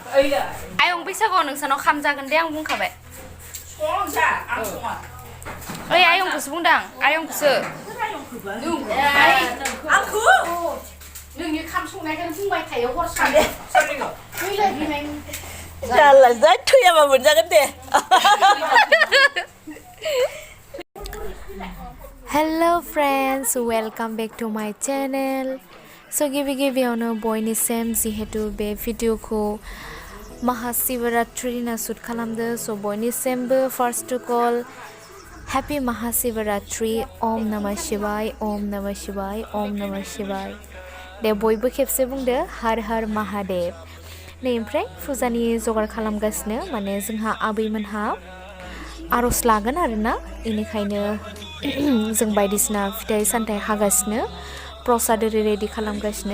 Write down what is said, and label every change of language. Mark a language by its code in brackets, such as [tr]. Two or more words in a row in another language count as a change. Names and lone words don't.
[brx] आयं बैसागुआव नोंसानाव खाम जागोन दे आं बुंखाबाय ओइ आयंखौसो बुंदां आयंखौसो आंखौ नोंनि खाम संनायखौनो बुंबाय थायो हरसानो जाला जा थैयाबा मोनजागोन दे [en] Hello friends, welcome back to my channel. [brx] So गिबियावनो बयनिसिम जिहेतु बे भिडिअखौ Maha Shivratri ना शुट खालामदो so बयनिसिमबो [en] first of all Happy Maha Shivratri [sa] Om Namah Shivaya Om Namah Shivaya Om Namah Shivaya [brx] दे बयबो खेबसे बुंदो [hi] हर हर महादेव [brx] नै ओमफ्राय फुजानि जगार खालामगासिनो माने जोंहा आबैमोनहा आर'ज लागोन आरोना इनिखायनो जों बायदिसिना फिथाइ सामथाइ हागासिनो प्रसाद रेडि खालामगासिनो